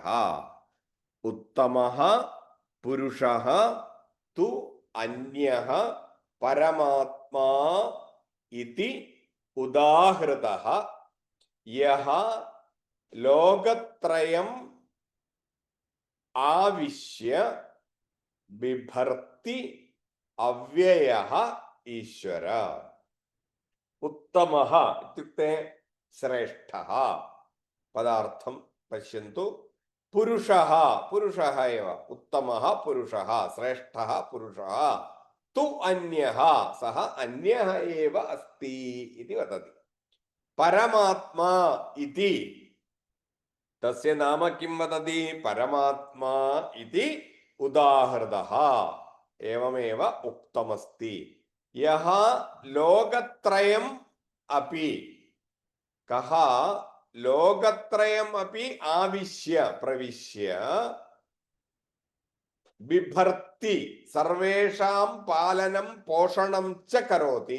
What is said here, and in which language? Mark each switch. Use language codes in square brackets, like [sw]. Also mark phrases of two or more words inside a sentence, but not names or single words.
[sa] ഉത്തമഃ പുരുഷഃ തു അന്യഃ പരമാത്മാ ഇതി ഉദാഹൃതഃ യഃ ലോകത്രയം ആവിശ്യ ബിഭർത്തി അവ്യയഃ ഈശ്വര. ഉത്തമഃ ഇത്യുക്തെ ശ്രേഷ്ഠഃ. പദാർത്ഥം പശ്യन्तु. പുരുഷഃ പുരുഷഃ एव ഉത്തമഃ പുരുഷഃ ശ്രേഷ്ഠഃ പുരുഷഃ തു അന്യഃ സഹ അന്യഃ एव अस्ति इति वदति. പരമാത്മാ ഇതി തസ്യ നാമ കിം വദതി? പരമാത്മാ ഇതി ഉദാഹൃതഃ. ഏവമേവ ഉക്തമസ്തി. യഃ ലോകത്രയം അപി കഃ ലോകത്രയം അപി ആവിശ്യ പ്രവിശ്യ ബിഭർത്തി സർവേഷാം പാലനം പോഷണം ച കരോതി.